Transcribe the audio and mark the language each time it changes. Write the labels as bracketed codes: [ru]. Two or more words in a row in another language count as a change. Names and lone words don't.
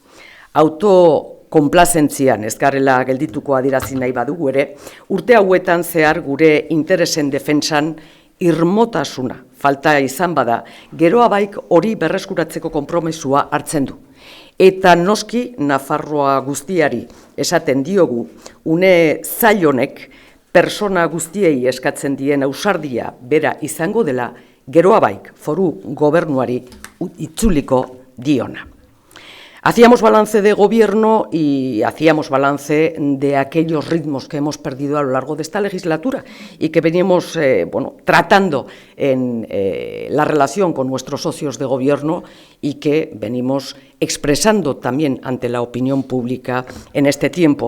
[eu] Autokonplazentzian ez garela geldituko adierazi nahi badugu ere, urte hauetan zehar gure interesen defentsan irmotasuna falta izan bada, Geroa Baik hori berreskuratzeko konpromesua hartzen du. Eta noski Nafarroa guztiari esaten diogu, une zail honek persona guztiei eskatzen dien ausardia bera izango dela, Geroa Baik foru gobernuari itzuliko diona. [es] Hacíamos balance de gobierno y hacíamos balance de aquellos ritmos que hemos perdido a lo largo de esta legislatura y que veníamos tratando en la relación con nuestros socios de gobierno y que venimos expresando también ante la opinión pública en este tiempo.